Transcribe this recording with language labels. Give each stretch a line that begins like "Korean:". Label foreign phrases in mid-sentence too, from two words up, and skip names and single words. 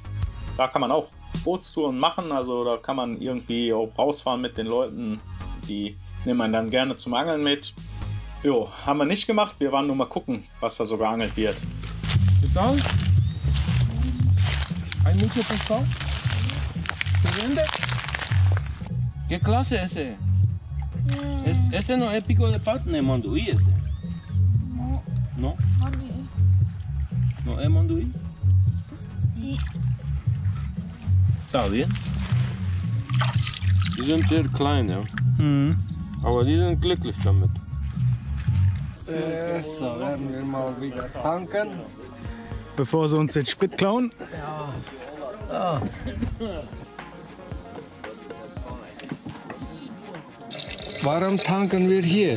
German: Da kann man auch Bootstouren machen. Also da kann man irgendwie auch rausfahren mit den Leuten. Die nehmen man dann gerne zum Angeln mit. Jo, haben wir nicht gemacht. Wir waren nur mal gucken, was da so geangelt wird. Total? Ein Meter pescado?
Spanish: ¿Qué clase es ese? ¿Ese no es pico de pato? ¿No es manduí ese? No, ¿No? Mami. ¿No es manduí? Sí.
German: Schau dir. Die sind sehr klein, ja. Aber die sind glücklich damit. So, werden wir mal wieder tanken. Bevor sie uns den Sprit klauen. Warum tanken wir hier?